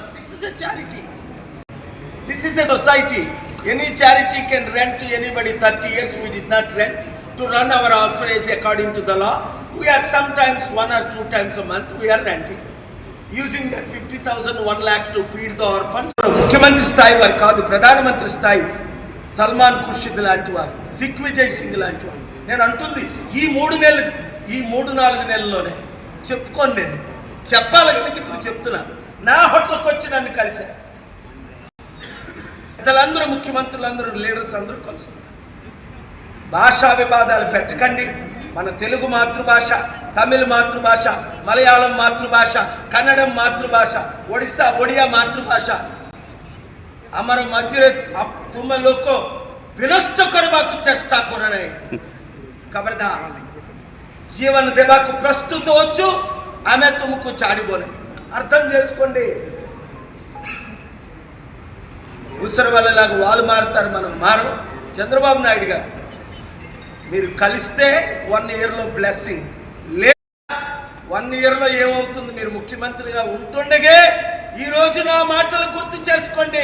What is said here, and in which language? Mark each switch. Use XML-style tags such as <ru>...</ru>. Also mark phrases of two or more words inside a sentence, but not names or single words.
<en>This is a charity. This is a society. Any charity can rent to anybody. 30 years we did not rent to run our orphanage according to the law. We are sometimes 1 or 2 times a month we are renting. Using that 50,000, 1 lakh to feed the orphans.</en> <te>ముఖ్యమంత్రి స్థాయి వారు కాదు, ప్రధానమంత్రి స్థాయి సల్మాన్ ఖుర్షిద్ లాంటి వారు, దిగ్విజయ్ సింగ్ లాంటి వారు. నేను అంటుంది ఈ 3-4 నెలల్లోనే చెప్పుకోండి. నేను చెప్పాలి కనుక ఇప్పుడు చెప్తున్నా. నా హోటల్కి వచ్చి నన్ను కలిశారు. పెద్దలందరూ, ముఖ్యమంత్రులందరూ, లీడర్స్ అందరూ కలుస్తున్నారు. భాషా వివాదాలు పెట్టకండి. మన తెలుగు మాతృభాష, తమిళ మాతృభాష, మలయాళం మాతృభాష, కన్నడం మాతృభాష, ఒడియా మాతృభాష.</te> <or>ଆମର ମଝିରେ ତୁମେ ଲୋକ ବିନଷ୍ଟ କରିବାକୁ ଚେଷ୍ଟା କର ନାହିଁ. ଖବରଦାର, జీవన ଦେବାକୁ ପ୍ରସ୍ତୁତ ଅଛୁ, ଆମେ ତୁମକୁ ଛାଡ଼ିବ ନାହିଁ.</or> <te>అర్థం చేసుకోండి. ఉసరు వాళ్ళలాగా వాళ్ళు మారుతారు, మనం మారం. చంద్రబాబు నాయుడు గారు మీరు కలిస్తే 1 yearలో బ్లెస్సింగ్, లేదా 1 ఇయర్లో ఏమవుతుంది? మీరు ముఖ్యమంత్రిగా ఉంటుండగే ఈరోజు నా మాటలు గుర్తు చేసుకోండి.</te>